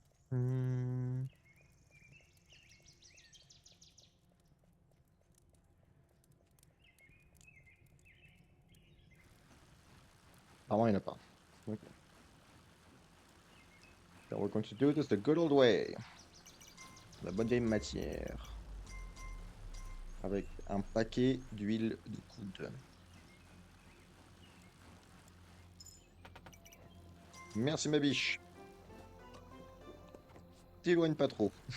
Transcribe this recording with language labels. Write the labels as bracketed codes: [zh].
[fr] Hmm. Apparemment, il n'y en a pas. Ok. [en] So we're going to do this the good old way. [fr] La bonne vieille matière. Avec un paquet d'huile de coude. Merci ma biche. T'éloigne pas trop.